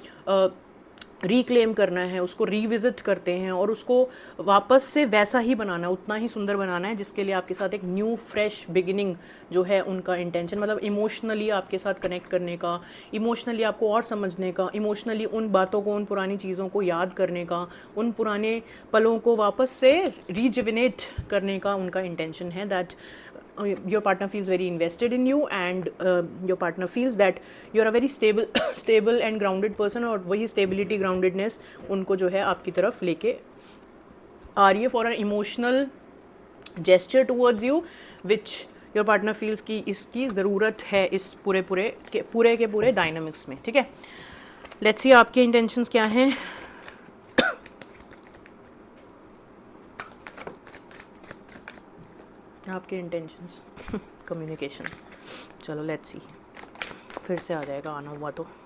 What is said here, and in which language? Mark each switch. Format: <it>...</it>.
<hi>Reclaim करना है, उसको रिविजिट करते हैं और उसको वापस से वैसा ही बनाना, उतना ही सुंदर बनाना है, जिसके लिए आपके साथ एक न्यू फ्रेश बिगिनिंग जो है उनका इंटेंशन, मतलब इमोशनली आपके साथ कनेक्ट करने का, इमोशनली आपको और समझने का, इमोशनली उन बातों को, उन पुरानी चीज़ों को याद करने का, उन पुराने पलों को वापस से रिजुविनेट करने का उनका इंटेंशन है।</hi> <en>that your partner feels very invested in you and your partner feels that you're a very stable and grounded person,</en> <hi>और वही stability groundedness उनको जो है आपकी तरफ लेके आ रही है</hi> <en>for an emotional gesture towards you which your partner feels</en> <hi>कि इसकी ज़रूरत है इस पूरे डायनामिक्स में, ठीक है। Let's see आपके intentions क्या हैं। आपके इंटेंशंस कम्युनिकेशन, चलो लेट्स सी, फिर से आ जाएगा आना हुआ तो।</hi>